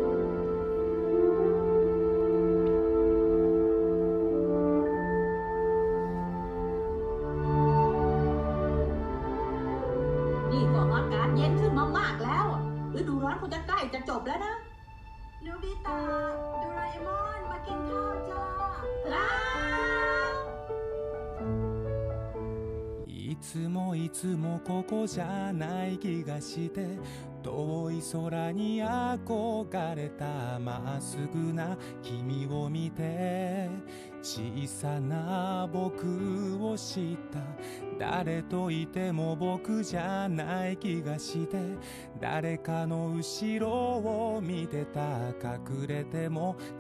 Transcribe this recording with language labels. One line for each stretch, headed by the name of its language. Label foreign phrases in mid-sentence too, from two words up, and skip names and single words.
Thai: นี่ก็อากาศเย็นขึ้นมามากแล้วฤดูร้อนคงจะใกล้จะจบแล้วนะ โนบิตะโดราเอมอนมากินข้าวจ้า
Japanese: いつもいつもここじゃない気がして遠い空に憧れたまっすぐな君を見て小さな僕を知った誰といても僕じゃない気がして誰かの後ろを見てた隠れても